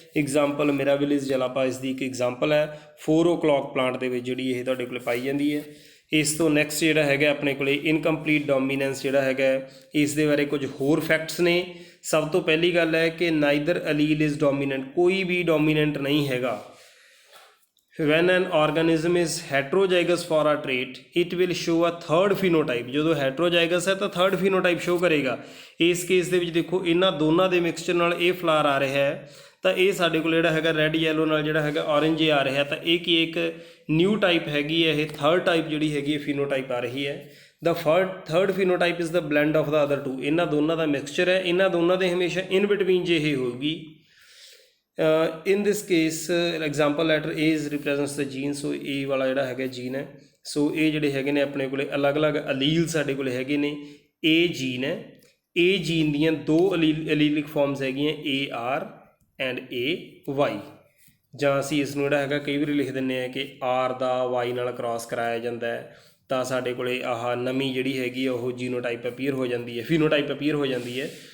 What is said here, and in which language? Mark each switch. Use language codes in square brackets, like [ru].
[pa] Example ਮਿਰਾਬਿਲਿਸ ਜਲਾਪਾ ਇਸ ਦੀ ਇੱਕ example ਹੈ। 4 o'clock ਪਲਾਂਟ ਦੇ ਵਿੱਚ ਜਿਹੜੀ ਇਹ ਤੁਹਾਡੇ ਕੋਲ ਪਾਈ ਜਾਂਦੀ ਹੈ। ਇਸ ਤੋਂ ਨੈਕਸਟ ਜਿਹੜਾ ਹੈਗਾ ਆਪਣੇ ਕੋਲ ਇਨਕੰਪਲੀਟ ਡੋਮੀਨੈਂਸ ਜਿਹੜਾ ਹੈਗਾ ਇਸ ਦੇ ਬਾਰੇ ਕੁਝ ਹੋਰ ਫੈਕਟਸ ਨੇ। ਸਭ ਤੋਂ ਪਹਿਲੀ ਗੱਲ ਹੈ ਕਿ [en] neither allele is dominant, [pa] ਕੋਈ ਵੀ ਡੋਮੀਨੈਂਟ ਨਹੀਂ ਹੈਗਾ। [en] when an organism is heterozygous for a trait it will show a third phenotype। [pa] ਜਦੋਂ heterozygous ਹੈ ਤਾਂ third phenotype show ਕਰੇਗਾ। ਇਸ ਕੇਸ ਦੇ ਵਿੱਚ ਦੇਖੋ ਇਹਨਾਂ ਦੋਨਾਂ ਦੇ ਮਿਕਸਚਰ ਨਾਲ ਇਹ ਫਲਾਰ ਆ ਰਿਹਾ ਹੈ, ਤਾਂ ਇਹ ਸਾਡੇ ਕੋਲ ਜਿਹੜਾ ਹੈਗਾ ਰੈੱਡ ਯੈਲੋ ਨਾਲ ਜਿਹੜਾ ਹੈਗਾ ਔਰੇਂਜ ਆ ਰਿਹਾ, ਤਾਂ ਇਹ ਕੀ ਇੱਕ ਨਿਊ ਟਾਈਪ ਹੈਗੀ ਹੈ। ਇਹ ਥਰਡ ਟਾਈਪ ਜਿਹੜੀ ਹੈਗੀ ਹੈ ਫੀਨੋਟਾਈਪ ਆ ਰਹੀ ਹੈ। [en] the third phenotype is the blend of the other two। [pa] ਇਹਨਾਂ ਦੋਨਾਂ ਦਾ ਮਿਕਸਚਰ ਹੈ, ਇਹਨਾਂ ਦੋਨਾਂ ਦੇ ਹਮੇਸ਼ਾ ਇਨ ਬਿਟਵੀਨ ਜੇ ਇਹ ਹੋਊਗੀ। [en] in this case example letter A is represents the gene। [pa] So A ਵਾਲਾ ਜਿਹੜਾ ਹੈਗਾ ਜੀਨ ਹੈ। ਸੋ ਇਹ ਜਿਹੜੇ ਹੈਗੇ ਨੇ ਆਪਣੇ ਕੋਲੇ ਅਲੱਗ-ਅਲੱਗ ਅਲੀਲ ਸਾਡੇ ਕੋਲੇ ਹੈਗੇ ਨੇ। A ਜੀਨ ਹੈ, A ਜੀਨ ਦੀਆਂ 2 ਅਲੀਲਿਕ ਫਾਰਮਸ ਹੈਗੀਆਂ AR ਐਂਡ AY, ਜਾਂ ਅਸੀਂ ਇਸ ਨੂੰ ਜਿਹੜਾ ਹੈਗਾ ਕਈ ਵਾਰੀ ਲਿਖ ਦਿੰਦੇ ਹਾਂ ਕਿ R ਦਾ Y ਨਾਲ ਕ੍ਰਾਸ ਕਰਾਇਆ ਜਾਂਦਾ ਹੈ, ਤਾਂ ਸਾਡੇ ਕੋਲੇ ਆਹ ਨਵੀਂ ਜਿਹੜੀ ਹੈਗੀ ਉਹ ਜੀਨੋਟਾਈਪ ਅਪੀਅਰ ਹੋ ਜਾਂਦੀ ਹੈ, ਫੀਨੋਟਾਈਪ ਅਪੀਅਰ ਹੋ ਜਾਂਦੀ ਹੈ।